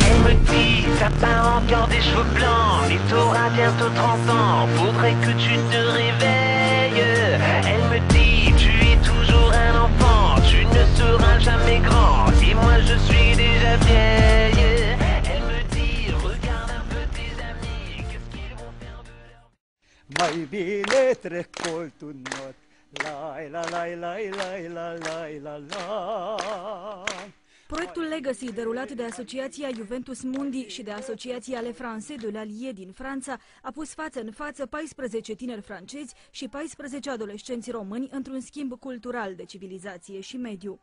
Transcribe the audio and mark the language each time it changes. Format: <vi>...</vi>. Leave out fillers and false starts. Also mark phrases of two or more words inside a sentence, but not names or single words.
<fr>Elle me dit, t'as pas encore des cheveux blancs, et t'auras bientôt 30 ans, faudrait que tu te réveilles. Elle me dit, tu es toujours un enfant, tu ne seras jamais grand, et moi je suis déjà vieille. Elle me dit, regarde un peu tes amis, qu'est-ce qu'ils vont faire de leur...</fr> <ro>Mai bine trec colțul not, lai la lai lai lai la lai la la. Proiectul Legacy, derulat de Asociația Juventus Mundi și de Asociația Le Français de l'Allier din Franța, a pus față în față 14 tineri francezi și 14 adolescenți români într-un schimb cultural de civilizație și mediu.</ro>